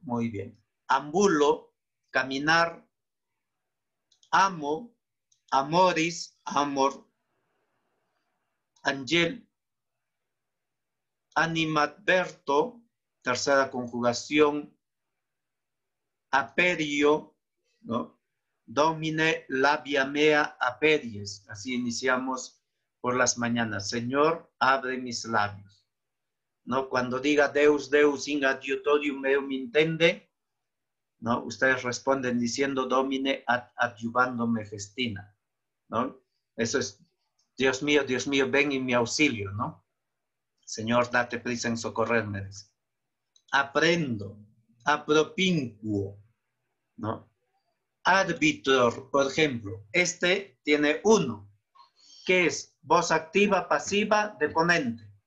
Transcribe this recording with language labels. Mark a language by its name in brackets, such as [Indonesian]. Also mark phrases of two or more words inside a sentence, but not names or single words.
[Spanish] Muy bien. Ambulo, caminar. Amo, amoris, amor. Angel, animadverto, tercera conjugación. Aperio, ¿no? [Latin] Domine labia mea aperies. [Spanish] Así iniciamos por las mañanas. Señor, abre mis labios. ¿No? Cuando diga [Latin] Deus, Deus in adiutorium meum intende, [Spanish] ¿no? Ustedes responden diciendo [Latin] Domine ad adiuvandum festina, [Spanish] ¿no? Eso es, Dios mío, ven en mi auxilio, ¿no? Señor, date prisa en socorrerme. Aprendo, apropinquo, ¿no? Arbitror, por ejemplo, este tiene 1, que es voz activa, pasiva, deponente.